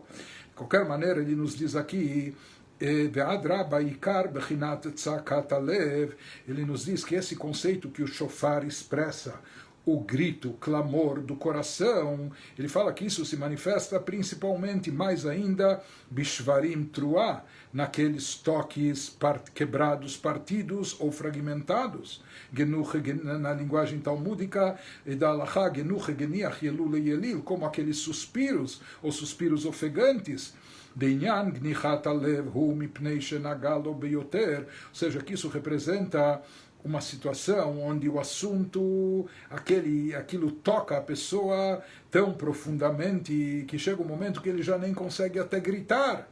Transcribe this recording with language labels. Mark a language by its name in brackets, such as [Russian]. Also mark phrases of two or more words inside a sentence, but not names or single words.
[Portuguese] De qualquer maneira, ele nos diz aqui, ele nos diz que esse conceito que o shofar expressa, o grito, o clamor do coração, ele fala que isso se manifesta principalmente, mais ainda, [Hebrew] בשברים תרועה, [Portuguese] naqueles toques quebrados, partidos ou fragmentados. Na linguagem talmúdica e da Halachá, [Hebrew] גנוחי גנח ילולי יליל, [Portuguese] como aqueles suspiros ou suspiros ofegantes. Ou seja, que isso representa uma situação onde o assunto, aquilo toca a pessoa tão profundamente que chega um momento que ele já nem consegue até gritar.